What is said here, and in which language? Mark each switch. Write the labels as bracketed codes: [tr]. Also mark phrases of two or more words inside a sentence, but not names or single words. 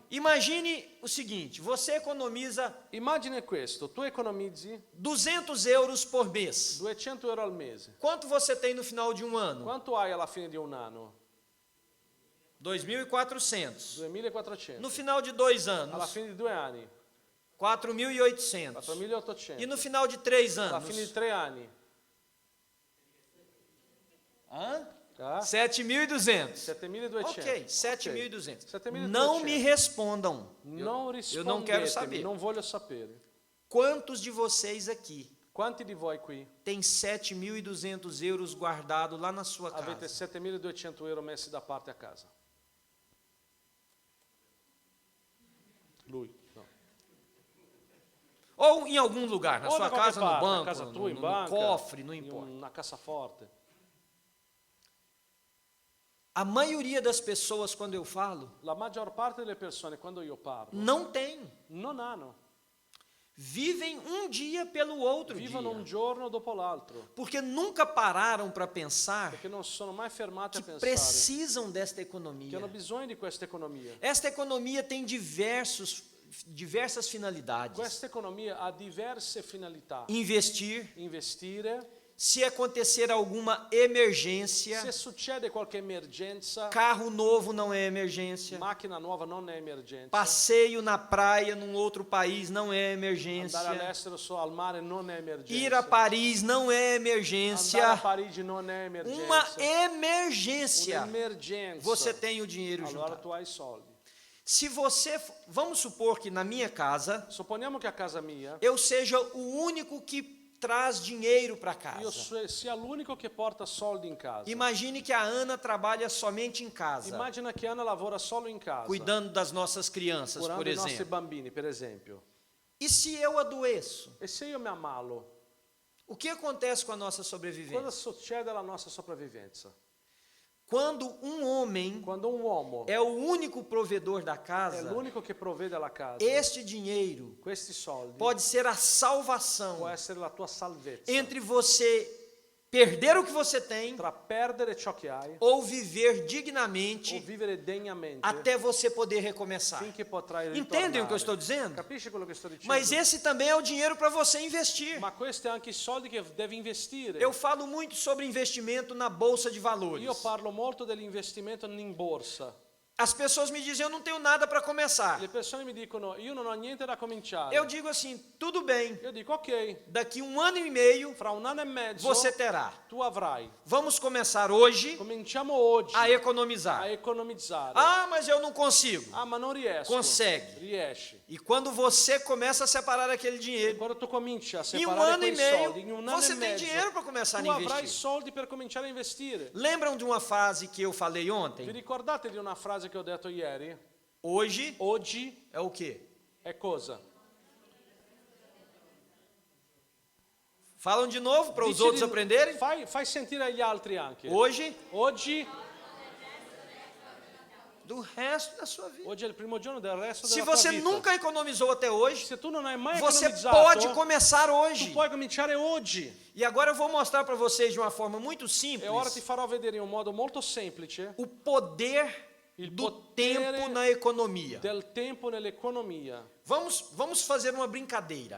[pt] Imagine o seguinte, você economiza [it] Immagina questo, tu economizzi [pt] 200 euros por mês. [it] 200 euro al mese. [pt] Quanto você tem no final de um ano? [it] Quanto hai alla fine di un anno? 2.400. 2.400. [pt] No final de 2 [it] Alla [pt] anos, [it] fine di 2 anni, 4.800. 4.800. [pt] E no final de 3 [it] Alla [pt] anos? [it] fine di 3 anni, Hã? ah? 7.200. 7.200. Ok, 7.200. 7.200. [pt] Não me respondam. [it] Non [pt] eu não quero [it] rispondetemi, [pt] saber. [it] non voglio sapere. [pt] Quantos de vocês aqui [it] Quanti di voi qui [pt] tem 7.200 euros guardado lá na sua [it] avete [pt] casa? [it] 7.200 euro messi da parte a casa? Lui, no. [pt] Ou em algum lugar, na [it] O [pt] sua [it] da qualche [pt] casa, [it] parte, [pt] no [it] a [pt] banco, [it] casa tua, in [pt] no [it] banca, [pt] cofre, não [it] in [pt] importa. [it] una cassaforte. [pt] A maioria das pessoas, quando eu falo, [it] La maggior parte delle persone, quando io parlo, [pt] não tem. [it] non hanno. [pt] Vivem um dia pelo outro [it] Vivono un [pt] dia. [it] giorno dopo l'altro, [pt] Porque nunca pararam para pensar [it] perché non sono mai fermati a [pt] que [it] pensare [pt] precisam desta [it] che [pt] economia. [it] hanno bisogno di questa economia. [pt] Esta economia tem diversas finalidades. [it] Questa economia ha diverse finalità. [pt] Investir, [it] Investire, [pt] se acontecer alguma emergência, [it] Se succede qualche emergenza, [pt] carro novo não é emergência, [it] macchina nuova non è emergenza. [pt] passeio na praia num outro país não é emergência, [it] Andare all'estero al mare non è emergenza. [pt] ir a Paris não é [it] Andare a [pt] emergência, [it] Parigi non è emergenza. [pt] uma emergência. [it] Un'emergenza. [pt] Você tem o dinheiro [it] Allora [pt] juntado. [it] tu hai i soldi. [pt] Se você, vamos supor que na minha casa [it] Supponiamo che a casa mia [pt] eu seja o único que traz dinheiro para [it] io [pt] casa. [it] sia l'unico che porta soldi in casa. [pt] Imagine que a Ana trabalha somente em casa, [it] Immagina che Anna lavora solo in casa, [pt] cuidando das nossas crianças, [it] curando [pt] por [it] i nostri [pt] exemplo. [it] bambini, per esempio. [pt] E se eu adoeço? [it] E se io mi ammalo, [pt] O que acontece com a nossa [it] cosa [pt] sobrevivência? [it] succede alla nostra sopravvivenza? [pt] Quando um homem [it] Quando un uomo [pt] é o único provedor da [it] è [pt] casa, [it] l'unico che provvede alla casa, [pt] este dinheiro [it] questi soldi [pt] pode ser a salvação [it] può essere la tua salvezza [pt] entre você perder o que você tem [it] tra perdere ciò che hai [pt] ou viver [it] o [pt] dignamente [it] vivere degnamente [pt] até você poder recomeçar. [it] finché potrai [pt] Entendem o que eu [it] ritornare. [pt] estou dizendo? [it] Capisci quello che sto dicendo? [pt] Mas esse também é o dinheiro para você investir. [it] Ma questi è anche i soldi che devi investire. [pt] Eu falo muito sobre investimento na bolsa de valores. [it] Io parlo molto dell'investimento in borsa. [pt] As pessoas me dizem, eu não tenho nada para começar. [it] Le persone mi dicono, io non ho niente da cominciare. [pt] Eu digo assim, tudo bem, [it] Io dico, ok, [pt] daqui 1 ano e meio [it] fra 1 anno e mezzo [pt] você terá. [it] tu avrai. [pt] Vamos começar hoje [it] Cominciamo oggi [pt] a [it] a [pt] economizar. [it] economizzare. [pt] Ah, mas eu não consigo. [it] Ah, ma non riesco. [pt] Consegue. [it] Riesci. [pt] E quando você começa a separar aquele [it] E [pt] dinheiro, [it] quando tu cominci a [pt] em 1 [it] separare [pt] ano e [it] quei soldi, [pt] meio, [it] in 1 anno [pt] você [it] e [pt] tem [it] mezzo, [pt] dinheiro para começar a [it] tu avrai [pt] investir. [it] soldi per cominciare a investire. [pt] Lembram de uma frase que eu falei [it] Vi [pt] ontem? [it] ricordate di una frase che ho detto ieri? [pt] Hoje [it] Oggi [pt] é o quê? [it] è cosa? [pt] Falam de novo para os [it] Dici [pt] outros [it] di- [pt] aprenderem? [it] Fai sentire agli altri anche. [pt] Hoje, [it] Oggi [pt] do resto da sua vida. [it] è il primo giorno del resto [pt] Se [it] della tua [pt] você [it] vita. [pt] nunca economizou até hoje, [it] Se tu non hai mai [pt] você [it] economizzato, [pt] pode começar [it] tu [pt] hoje. [it] puoi cominciare oggi. [pt] E agora eu vou mostrar para vocês de uma forma muito [it] E ora ti [pt] simples [it] farò vedere in un modo molto semplice [pt] o poder [it] Il [pt] do [it] potere [pt] tempo na economia. [it] del tempo nell'economia. [pt] Vamos fazer uma brincadeira.